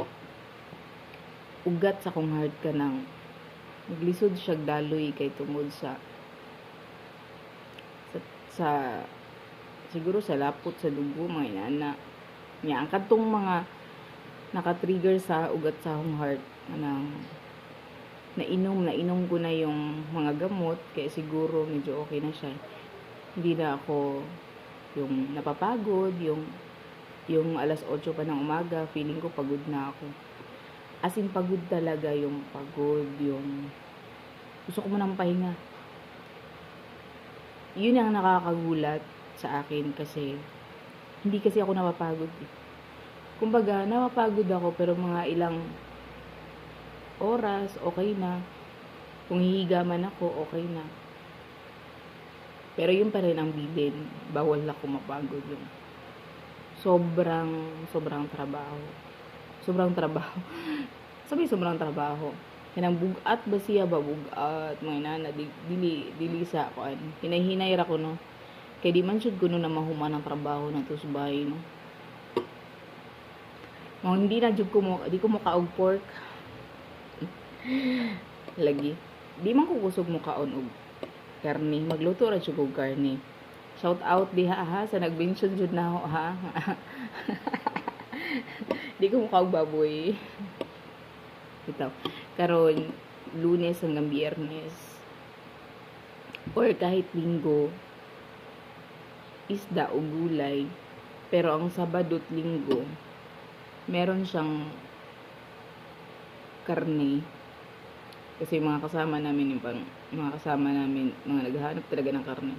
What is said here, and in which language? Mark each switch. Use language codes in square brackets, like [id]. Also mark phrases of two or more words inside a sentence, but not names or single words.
[ceb] Ugat sa kong heart kanang Naglisod siya daloy kay tungod sa, sa siguro sa lapot sa dugo mga inana niya ang kadtong mga naka-trigger sa ugat sa akong heart anang [tl] nainom ko na yung mga gamot kaya siguro medyo okay na siya. Hindi na ako yung napapagod, yung alas 8 pa ng umaga, feeling ko pagod na ako. [en] As in [tl] pagod talaga, yung pagod, yung gusto ko munang pahinga. Yun ang nakakagulat sa akin kasi hindi kasi ako napapagod. Kumbaga, napapagod ako pero mga ilang oras, okay na. Kung hihiga man ako, okay na. Pero yun pa rin ang bilin. Bawal ako mapagod yung sobrang trabaho. Sobrang trabaho. Sobrang trabaho. [ceb] Kanang bugat ba siya ba? Bugat. Mga inana. Dili sa kuan. Hinay-hinay ra ko no. Kaya di man syud ko no na mahuman ang trabaho na to sa bahay no. Hindi na jud ko mo, di ko mo kaog pork. Lagi. Di man ko kusog mo kaon og karne. Magluto ra jud og karne. Shout out diha ha sa nag-mention jud na ho ha. Di ko mo kaog baboy. [tl] Ito. Karon Lunes hanggang Biyernes or kahit Linggo isda o gulay. Pero ang Sabado at Linggo meron siyang karne kasi mga kasama namin mga naghahanap talaga ng karne.